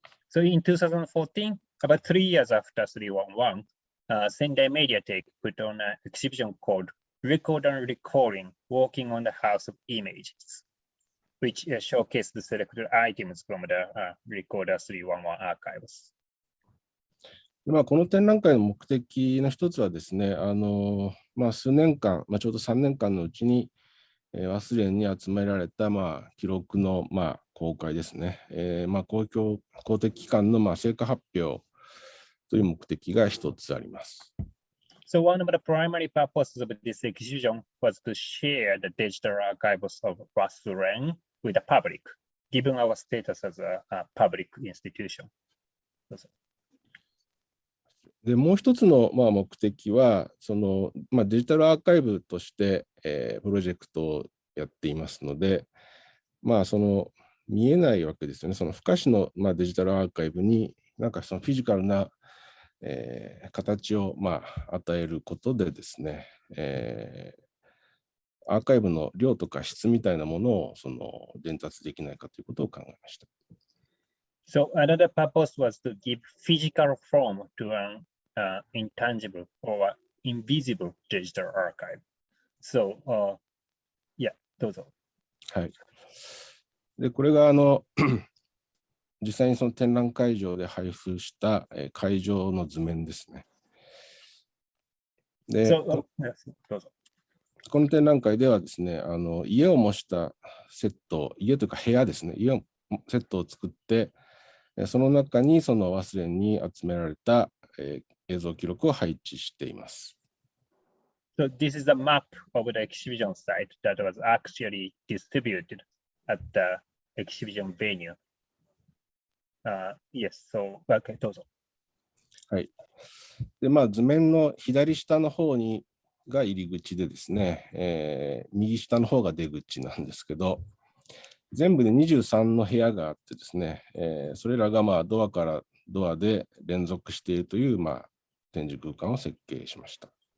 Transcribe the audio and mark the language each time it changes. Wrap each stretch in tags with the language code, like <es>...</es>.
<en>So in 2014, about 3 years after 311, Sendai Mediatheque put on an exhibition called Record and Recording, Walking on the House of Images, which showcased the selected items from the Recorder 311 archives.</en> <ja>この展覧会の目的の一つはですね、数年間、ちょうど3年間のうちに、忘れんに集められた、記録の、公開ですね。公的機関の、成果発表という目的が一つあります。</ja> <en>So one of the primary purposes of this exhibition was to share the digital archives of Wasuren with the public, given our status as a public institution.</en> <ja>でもう一つの、目的はその、デジタルアーカイブとして、プロジェクトをやっていますので、その見えないわけですよね。その不可視の、デジタルアーカイブにそのフィジカルな、形を、与えることでですね、アーカイブの量とか質みたいなものをその伝達できないかということを考えました。</ja> <en>So another purpose was to give physical form to an intangible or invisible digital archive. So, yeah,</en> <ja>どうぞ。はい。で、これが実際にその展覧会場で配布した会場の図面ですね。で、どうぞ。この展覧会ではですね、家を模したセット、家というか部屋ですね、家をセットを作って、その中にその忘れに集められた、映像記録を配置しています。</ja> <en>So this is a map of the exhibition site that was actually distributed at the exhibition venue. Yes, so, okay,</en> <ja>どうぞ。はい。で、図面の左下の方にが入り口でですね、右下の方が出口なんですけど、全部で23の部屋があってですね、それらがまあドアからドアで連続しているという、まあ、展示空間を設計しました。</ja>